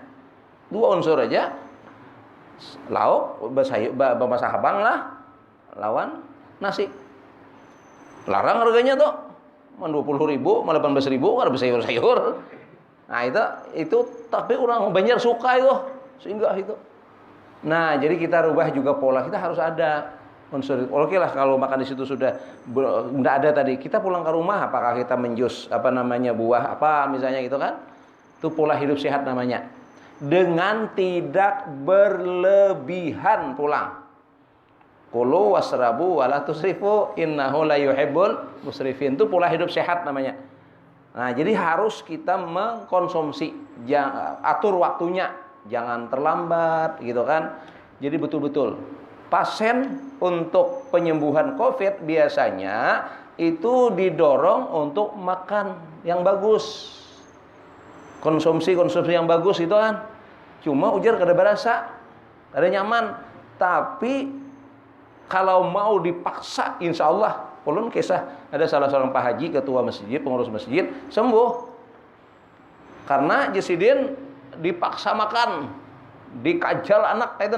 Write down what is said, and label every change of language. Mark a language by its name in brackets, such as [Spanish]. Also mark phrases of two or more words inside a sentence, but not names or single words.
[Indonesian] 2 unsur aja. [Banjar] Lauk, bersayur, bamasak habang lah. Lawan nasi. Larang harganya tuh. [Indonesian] 20.000, 18.000 kalau bersayur-sayur. Nah, itu tapi orang Banjar suka itu. Sehingga itu. Nah, jadi kita rubah juga pola. Kita harus ada unsur. Oke lah kalau makan di situ sudah enggak ada tadi. Kita pulang ke rumah apakah kita menjus buah apa misalnya gitu kan? Itu pola hidup sehat namanya. Dengan tidak berlebihan pulang. [Arabic] كلوا واشربوا ولا تسرفوا إنه لا يحب المسرفين. [Indonesian] Itu pola hidup sehat namanya. Nah, jadi harus kita mengkonsumsi, atur waktunya. Jangan terlambat gitu kan. Jadi betul-betul pasien untuk penyembuhan COVID biasanya itu didorong untuk makan yang bagus. Konsumsi yang bagus itu kan. [Banjar] Cuma ujar kada berasa, kada nyaman. [Indonesian] Tapi kalau mau dipaksa [Arabic] إن شاء الله, [Indonesian] ulun kisah ada salah seorang Pak Haji, ketua masjid, pengurus masjid, sembuh. [Banjar] Karena Jesidin dipaksa makan, dikajal anak itu.